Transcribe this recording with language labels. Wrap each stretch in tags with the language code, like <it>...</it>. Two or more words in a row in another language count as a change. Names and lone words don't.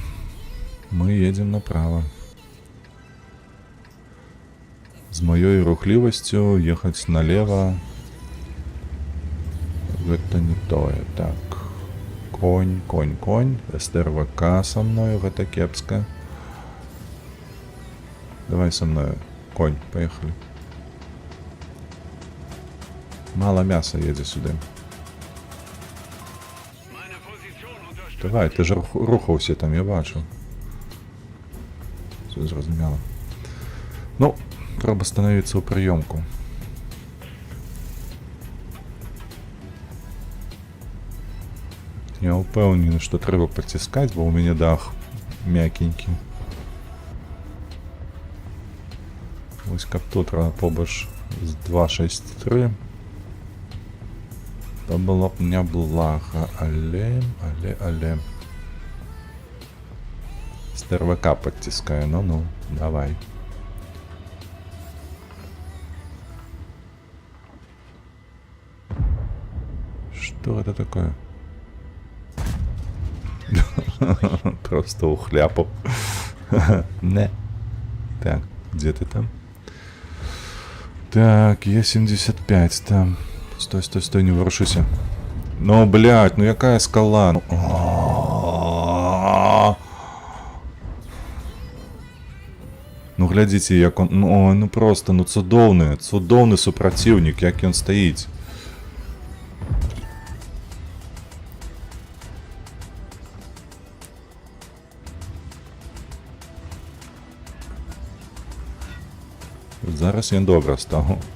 <be>З маёй рухлівасцю ехаць налево. Гэта не тое. Так. Конь. СТРВК со мною, гэта кепска.</be> <ru>Давай со мною. Конь, поехали.</ru> <be>Мало мяса едзе сюди. Давай, ты ж рухаўся там, я бачу. Все зразумела. Ну, трэба становіцца ў прыёмку. Я упэўнены, што трэба паціскаць, бо ў мяне дах мякенькі. Вось каб тут побач з 263. То было б няблага, але. СТРВК падціскаю, ну, давай.</be> <ru>Что это такое? Просто ухляпал. Не. Так, где ты там? Так, Е75 там. Стой, не ворушися. Ну, блядь, ну якая скала?</ru> <be>Ну, глядзіце, як он... Ну, просто, ну, цудоўны супраціўнік, як ён стаіць. Зараз ён добра стаў.</be>